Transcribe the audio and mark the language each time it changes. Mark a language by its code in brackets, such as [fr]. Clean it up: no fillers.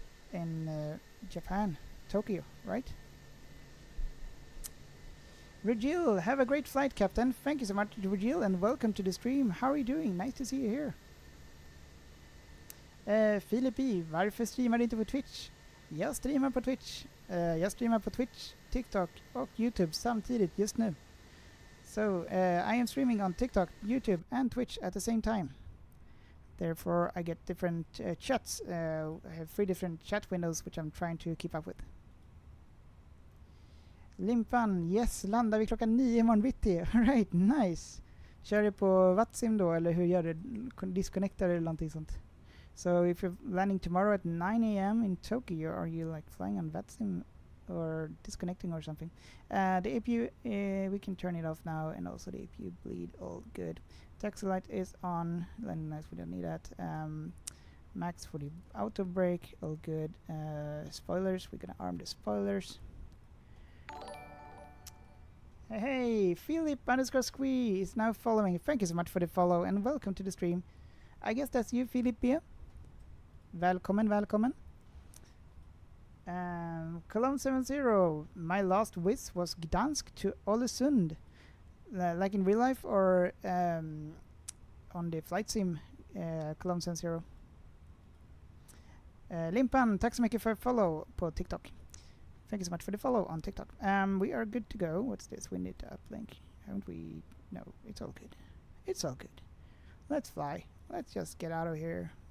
[en] In Japan. Tokyo, right? Virgil, have a great flight, Captain. Thank you so much, Virgil, and welcome to the stream. How are you doing? Nice to see you here. [sv] Filip E, varför streamar du inte på Twitch? Jag streamar på Twitch. Jag streamar på Twitch, TikTok och YouTube samtidigt just nu. [en] So, I am streaming on TikTok, YouTube and Twitch at the same time. Therefore, I get different chats. I have 3 different chat windows which I'm trying to keep up with. [sv] Limpan, yes, landar vi klockan 9 imorgon bitti. [en] Alright, nice. [sv] Kör du på Vatsim då, eller hur gör du? Disconnectar eller någonting sånt? [en] So if you're landing tomorrow at 9 a.m. in Tokyo, are you like flying on Vatsim or disconnecting or something? The APU, we can turn it off now, and also the APU bleed, all good. Taxi light is on, nice, we don't need that. Max for the auto brake, all good. Spoilers, we're gonna arm the spoilers. Hey, Philip underscore Squee is now following. Thank you so much for the follow and welcome to the stream. I guess that's you, Philip B. [sv] Välkommen, välkommen. [en] Cologne 70, my last Wizz was Gdansk to Ålesund. Like in real life or on the flight sim, Cologne 70. [sv] Limpan, tack så mycket för follow på TikTok. [en] Thank you so much for the follow on TikTok. We are good to go. What's this? We need to uplink. Haven't we? No, it's all good. It's all good. Let's fly. Let's just get out of here.